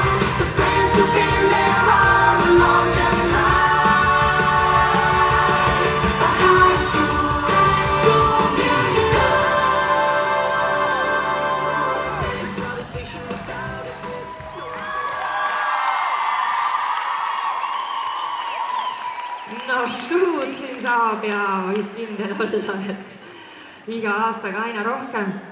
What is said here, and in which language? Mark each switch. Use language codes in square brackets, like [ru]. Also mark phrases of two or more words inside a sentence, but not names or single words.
[en] The friends who've been there all along, just like a High School Musical. Conversation without a script. [et] No show'd siin saab ja võib kindel olla, et iga aastaga aina rohkem.